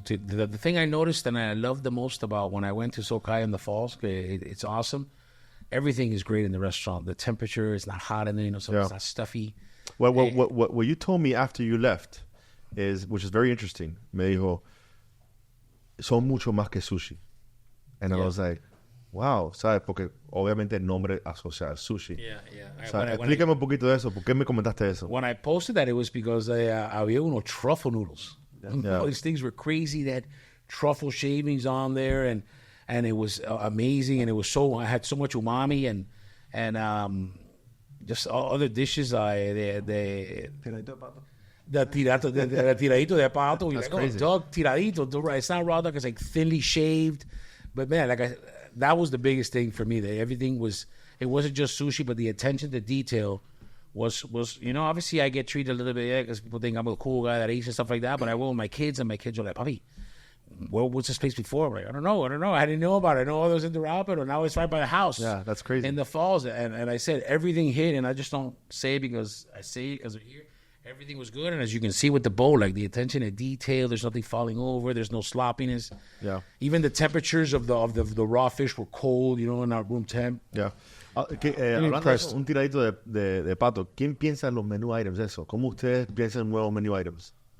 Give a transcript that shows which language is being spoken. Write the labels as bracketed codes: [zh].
[en] The thing I noticed and I loved the most about when I went to Sokai in the Falls, it's awesome. Everything is great in the restaurant. The temperature is not hot in there, so it's not stuffy. What you told me after you left which is very interesting. [es] Me dijo, son mucho más que sushi. [en] And I was like, wow, [es] ¿sabes? Porque obviamente el nombre asocia al sushi. Explícame un poquito de eso. ¿Por qué me comentaste eso? [en] When I posted that, it was because [es] había unos [en] truffle noodles. All these things were crazy. That truffle shavings on there, and it was amazing. And it was I had so much umami and just other dishes. The tiradito de pato. That's like, crazy. Dog tiradito. It's not raw dog. It's like thinly shaved. But man, that was the biggest thing for me. That everything was. It wasn't just sushi, but the attention to detail was obviously I get treated a little bit because people think I'm a cool guy that eats and stuff like that. But I will with my kids, and my kids are like, "Papi, where was this place before?" I'm like, I don't know. I didn't know about it. I know it was in Doral, but now it's right by the house. Yeah, that's crazy. In the falls, and I said everything hit, and I just don't say it because I say it because we're here. Everything was good, and as you can see with the bowl, like the attention to detail, there's nothing falling over, there's no sloppiness. Yeah. Even the temperatures of the raw fish were cold, in our room temp. Yeah. [es] Hablando de eso, un tiradito de pato, ¿quién piensa en los menu items eso? ¿Cómo ustedes piensan en nuevos menu items?